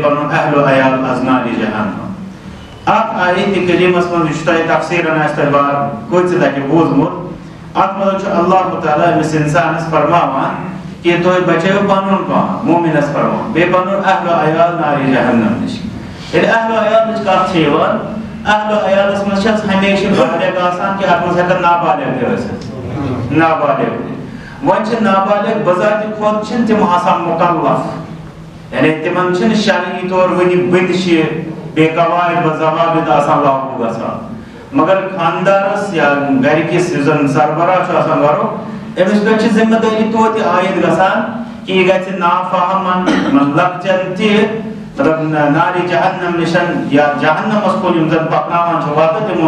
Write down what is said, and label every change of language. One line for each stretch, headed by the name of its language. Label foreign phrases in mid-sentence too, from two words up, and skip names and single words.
Kashmiri: پنُن اہل و عیال از نارِ جہنم اتھ آیتِ کریٖمس منٛز یہِ چھُ تۄہہِ تفصیٖلن آسہِ تۄہہِ بار کۭژِ لٹہِ بوٗزمُت اتھ منٛز چھُ اللہ تعالیٰ أمِس انسانس فرماوان کہ تُہۍ بچٲیِو پنُن پان مومِنس فرماوان بیٚیہِ پنُن اہل و عیال نارِ جہنم نِش ییٚلہِ اہل و عیالٕچ کتھ چھِ یِوان اہل و عیالس منٛز چھِ ہمیشہِ بالغ آسان کہ اتھ منٛز ہٮ۪کن نابالغ تہِ ٲسِتھ نابالغ تہِ وۄنۍ چھِ نابالغ بذاتِ کھۄتہٕ چھِنہٕ تِم آسان مُکلف یعنی تِمن چھِنہٕ شرعی طور وٕنہِ بٔنٛدشہِ بیٚیہِ قواعد و ضوابط آسان لاگوٗ گژھان مگر خانٛدارس یا گرِکِس یُس زن سربراہ چھُ آسان گرُک أمِس پٮ۪ٹھ چھِ ذمہٕ دٲری توتہِ عٲید گژھان کہ یہِ گژھِ نافہمن لۄکچن تہِ مطلب نارِ جہنم نِشن یا جہنمس کُن یِم زن پکناوان چھِ وتہٕ تِمو